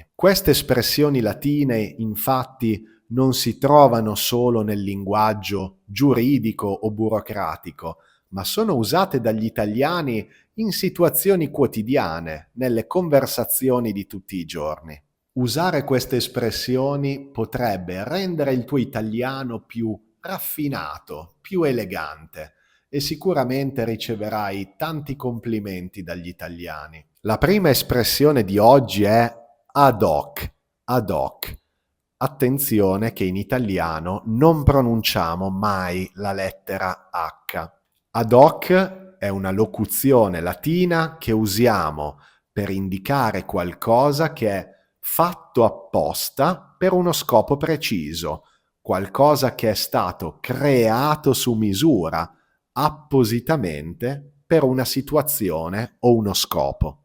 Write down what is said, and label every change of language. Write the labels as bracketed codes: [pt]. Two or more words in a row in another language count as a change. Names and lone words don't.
[it] Queste espressioni latine, infatti, non si trovano solo nel linguaggio giuridico o burocratico, ma sono usate dagli italiani in situazioni quotidiane, nelle conversazioni di tutti i giorni. Usare queste espressioni potrebbe rendere il tuo italiano più raffinato, più elegante, e sicuramente riceverai tanti complimenti dagli italiani. La prima espressione di oggi è [la] ad hoc. Ad hoc. [it] Attenzione che in italiano non pronunciamo mai la lettera H. [la] Ad hoc [it] è una locuzione latina che usiamo per indicare qualcosa che è fatto apposta per uno scopo preciso, qualcosa che è stato creato su misura, appositamente per una situazione o uno scopo.